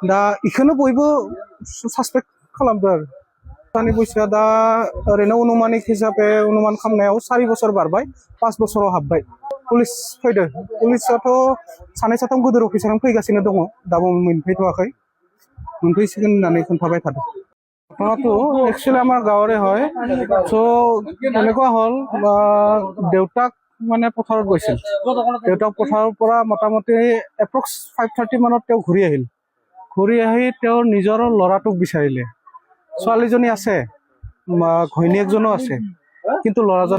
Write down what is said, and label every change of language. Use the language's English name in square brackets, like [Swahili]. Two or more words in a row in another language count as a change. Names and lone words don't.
[Bodo] दा इखौनो बयबो सासपेक्ट खालामदों आरो। दानि बैसोआ दा ओरैनो अनुमानिक हिसाबै अनुमान खालामनायाव 4 बोसोर बारबाय 5 बोसोराव हाबबाय पुलिस फैदो पुलिसाथ' सानै साथाम गोदोर अफिसारानो फैगासिनो दङ दाबो मोनफैथ'वाखै मोनफैसिगोन होननानै खोन्थाबाय थादों [Assamese] ঘটনাটো একচুৱেলি আমাৰ গাঁৱৰে হয় চ' এনেকুৱা হ'ল দেউতাক মানে পথাৰত গৈছিল দেউতাক পথাৰৰ পৰা মোটামুটি এপ্ৰক্স 5:30 মানত তেওঁ ঘূৰি আহিল ঘূৰি আহি তেওঁৰ নিজৰ ল'ৰাটোক বিচাৰিলে ছোৱালীজনী আছে ঘৈণীয়েকজনো আছে কিন্তু ল'ৰাজন